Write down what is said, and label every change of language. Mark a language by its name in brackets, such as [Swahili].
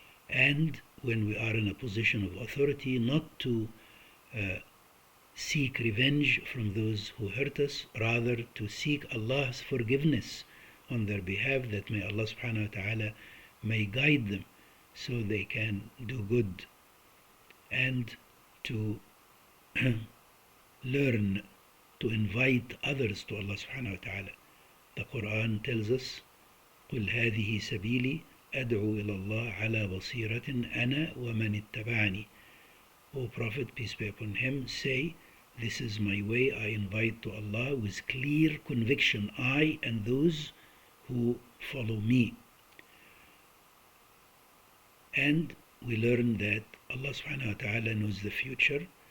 [English] And when we are in a position of authority, not to seek revenge from those who hurt us, rather to seek Allah's forgiveness on their behalf, that may Allah subhanahu wa ta'ala may guide them so they can do good, and to learn to invite others to Allah subhanahu wa ta'ala. [Arabic] The Quran tells us, قُلْ هَذِهِ سَبِيلِي أَدْعُو إِلَى اللَّهِ عَلَى بَصِيرَةٍ أَنَا وَمَنِ اتَّبَعَنِي. [English] O Prophet, peace be upon him, say, this is my way, I invite to Allah with clear conviction, I and those who follow me. And we learn that Allah subhanahu wa ta'ala knows the future.